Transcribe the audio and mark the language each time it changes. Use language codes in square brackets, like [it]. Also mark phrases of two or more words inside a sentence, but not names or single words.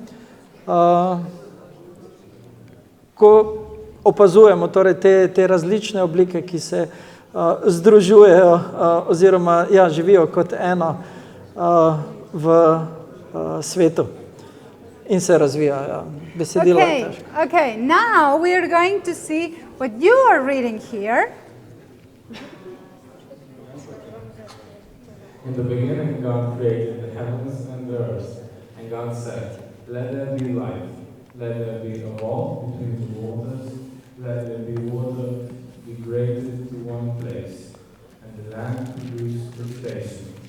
[sl] ko opazujemo torej te različne oblike, ki se združujejo oziroma živijo kot eno v svetu in se razvijajo. Besedilo je težko. [en] Okay, now we are going to see what you are reading here. In the beginning, God created the heavens and the earth, and God said, "Let there be light. Let there be a wall between the waters. Let there be water degraded to one place, and the land produced vegetation."